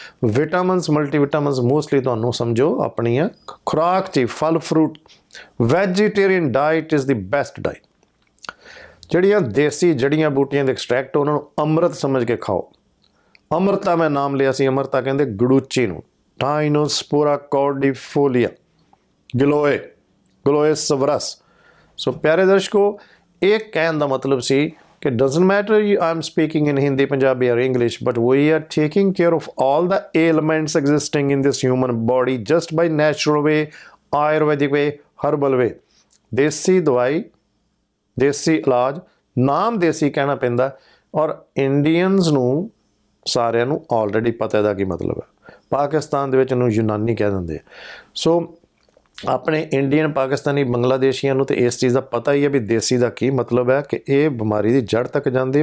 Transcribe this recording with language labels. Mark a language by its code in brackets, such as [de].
[pa] Vitamins, ਮਲਟੀਵਿਟਾਮਿਨਸ mostly ਤੁਹਾਨੂੰ ਸਮਝੋ ਆਪਣੀਆਂ ਖੁਰਾਕ 'ਚ, ਫਲ fruit, [en] Vegetarian diet is the best diet. [pa] ਜਿਹੜੀਆਂ ਦੇਸੀ ਜੜੀਆਂ ਬੂਟੀਆਂ ਦੇ ਐਕਸਟ੍ਰੈਕਟ ਉਹਨਾਂ ਨੂੰ ਅੰਮ੍ਰਿਤ ਸਮਝ ਕੇ ਖਾਓ। ਅੰਮ੍ਰਿਤਾ ਮੈਂ ਨਾਮ ਲਿਆ ਸੀ, ਅੰਮ੍ਰਿਤਾ ਕਹਿੰਦੇ ਗੜੂਚੀ ਨੂੰ, ਟਾਈਨੋਸਪੋਰਾ ਕੌਰਡੀਫੋਲੀਆ, ਗਲੋਏ ਸਵਰਸ। ਸੋ ਪਿਆਰੇ ਦਰਸ਼ਕੋ, ਇਹ ਕਹਿਣ ਦਾ ਮਤਲਬ ਸੀ ਕਿ [en] doesn't matter I'm speaking in Hindi, Punjabi or English, but we are taking care of all the ailments existing in this human body just by natural way, Ayurvedic way, herbal way। [pa] ਦੇਸੀ ਦਵਾਈ, ਦੇਸੀ ਇਲਾਜ, ਨਾਮ ਦੇਸੀ ਕਹਿਣਾ ਪੈਂਦਾ, ਔਰ Indians ਨੂੰ ਸਾਰਿਆਂ ਨੂੰ already ਪਤਾ ਇਹਦਾ ਕੀ ਮਤਲਬ ਹੈ। ਪਾਕਿਸਤਾਨ ਦੇ ਵਿੱਚ ਇਹਨੂੰ ਯੂਨਾਨੀ ਕਹਿ ਦਿੰਦੇ ਆ। ਸੋ ਆਪਣੇ ਇੰਡੀਅਨ, ਪਾਕਿਸਤਾਨੀ, ਬੰਗਲਾਦੇਸ਼ੀਆਂ ਨੂੰ ਤੇ ਇਸ ਚੀਜ਼ ਦਾ ਪਤਾ ਹੀ ਹੈ ਵੀ ਦੇਸੀ ਦਾ ਕੀ ਮਤਲਬ ਹੈ, ਕਿ ਇਹ ਬਿਮਾਰੀ ਦੀ ਜੜ ਤੱਕ ਜਾਂਦੀ।